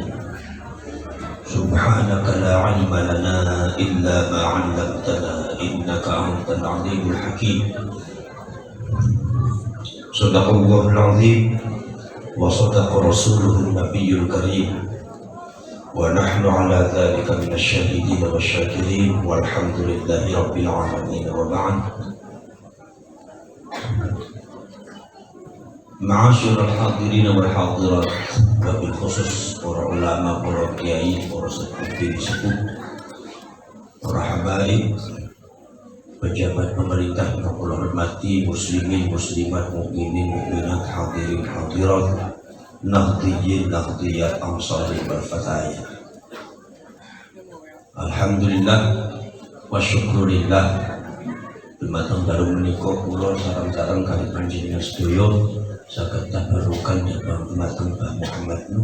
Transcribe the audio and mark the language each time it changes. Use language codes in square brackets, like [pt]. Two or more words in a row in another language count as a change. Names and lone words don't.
[ar] سبحانك لا علم لنا إلا ما علمتنا إنك أنت العليم الحكيم. صدق الله العظيم وصدق رسوله النبي الكريم. ونحن على ذلك من الشاهدين والشاكرين والحمد لله رب العالمين وبعد. معاشر الحاضرين والحاضرات وبالخصوص [id] para ulama, para kiai, para sepuh, para habaib, pejabat pemerintah yang kula hormati, muslimin, muslimat, mukminin, mukminat, hadirin, hadirat, nahdhiyin, nahdhiyat, ansari wal fatayat. [ar] الحمد لله والشكر لله. [jv] Dumateng baru menika kula sareng-sareng kali panjenengan sedaya saged tabarukan ya dumateng Mbah Muhammad Nuh.